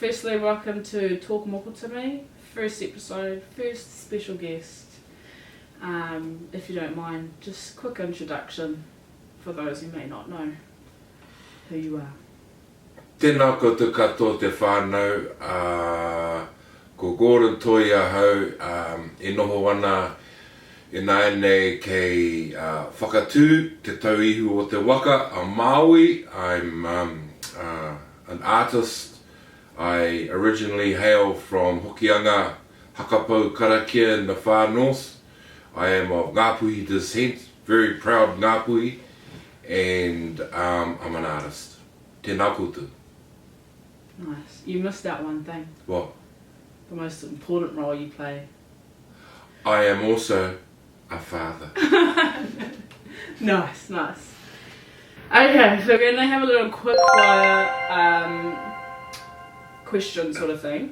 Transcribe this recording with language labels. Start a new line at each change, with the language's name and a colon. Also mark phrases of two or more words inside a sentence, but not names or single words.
English: firstly, welcome to Talk Moko to Me. First episode, first special guest. If you don't mind, just quick introduction for those who may not know who you are.
Māori: Tēnā koutou katoa te whānau, ko Gordon Toi ahau, e noho ana e nei kei whakatū te tauihu o te waka a Maui.
English: I'm an artist. I originally hail from Hokianga, Hakapau, Karakia in the far north. I am of Ngāpuhi descent, very proud Ngāpuhi, and I'm an artist.
Māori: Tēnā koutou.
English: Nice. You missed out one thing. What? The most important role you play. I am also a father. Nice, nice. Okay, so we're going to have a little quick fire question sort of thing.